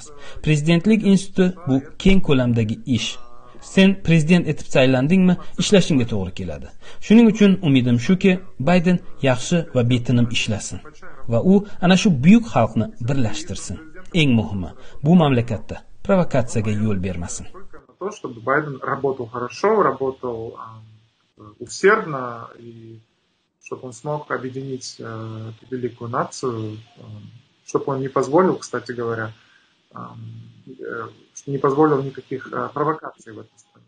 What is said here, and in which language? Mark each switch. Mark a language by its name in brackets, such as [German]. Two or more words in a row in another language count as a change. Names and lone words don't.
[Uzbek] Prezidentlik instituti bu keng ko'lamdagi ish. Sen prezident etib saylandingmi, ishlashingga to'g'ri keladi. Shuning uchun umidim shuki, Bayden yaxshi va betinim ishlasin va u ana shu buyuk xalqni birlashtirsin. Eng muhimi, bu mamlakatda provokatsiyaga yo'l bermasin. [Russian] То, чтобы Байден работал хорошо, работал усердно и чтобы он смог объединить эту великую нацию, чтобы он не позволил, кстати говоря, не позволил никаких провокаций в этой стране.